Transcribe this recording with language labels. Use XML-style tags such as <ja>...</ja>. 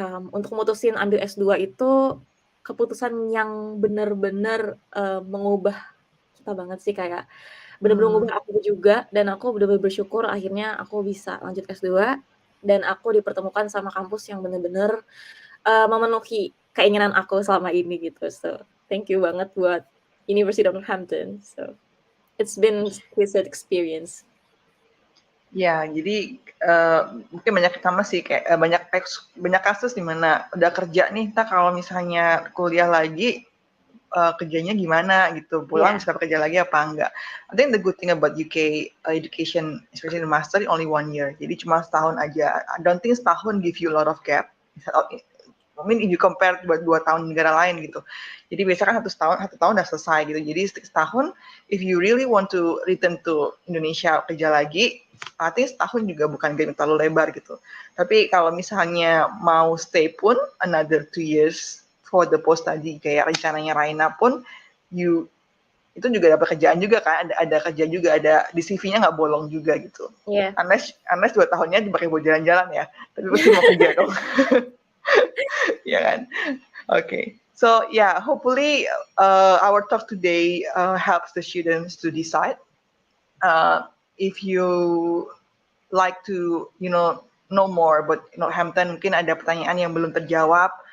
<id>untuk mutusin ambil S2 itu keputusan yang benar-benar mengubah kita banget sih, kayak benar-benar mengubah aku juga, dan aku benar-benar bersyukur akhirnya aku bisa lanjut S2 dan aku dipertemukan sama kampus yang benar-benar memenuhi keinginan aku selama ini gitu.</id> <en>So, thank you</en> <id>banget buat</id> <en>University of Northampton. So, it's been a great experience.</en> <id>Ya, jadi mungkin banyak sama sih, kayak banyak kasus di mana udah kerja nih, kalau misalnya kuliah lagi, kerjanya gimana gitu, pulang bisa kerja lagi apa enggak.</id> <en>I think the good thing about UK education, especially the master, only 1 year,</en> <id>jadi cuma setahun aja.</id> <en>I don't think</en> <id>setahun</id> <en>give you a lot of gap. I mean, if you compare</en> <id>buat 2 tahun di negara lain gitu. Jadi biasanya kan satu tahun udah selesai gitu. Jadi setahun,</id> <en>if you really want to return to Indonesia</en> <id>kerja lagi, artinya setahun juga bukan game terlalu lebar gitu. Tapi kalau misalnya mau stay pun</id> <en>another 2 years for the post study,</en> <id>kayak rencananya Raina pun, itu juga dapat kerjaan juga kan, ada kerja juga, ada di CV-nya nggak bolong juga gitu.</id> <en>Yeah. Unless</en> <id>2 tahunnya dipakai buat jalan-jalan ya, tapi pasti mau kerja dong. Ya kan? Okay.</id> <en>So yeah, hopefully our talk today helps the students to decide if you like to know more about Northampton.</en> <id>Mungkin ada pertanyaan yang belum terjawab.</id>